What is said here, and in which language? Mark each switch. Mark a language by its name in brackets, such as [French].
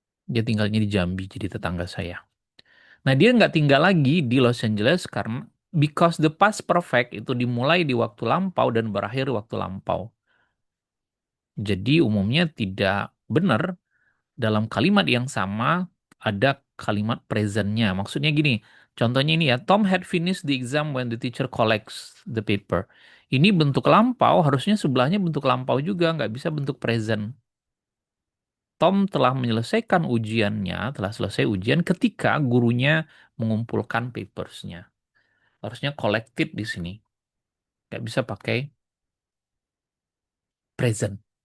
[Indonesian] Dia tinggalnya di Jambi jadi tetangga saya. Nah dia nggak tinggal lagi di Los Angeles karena because the past perfect itu dimulai di waktu lampau dan berakhir di waktu lampau. Jadi umumnya tidak benar dalam kalimat yang sama ada kalimat presentnya. Maksudnya gini, contohnya ini ya, [English] Tom had finished the exam when the teacher collects the paper. [Indonesian] Ini bentuk lampau, harusnya sebelahnya bentuk lampau juga, nggak bisa bentuk present. Tom telah menyelesaikan ujiannya, telah selesai ujian ketika gurunya mengumpulkan papersnya. Harusnya collected di sini, nggak bisa pakai present.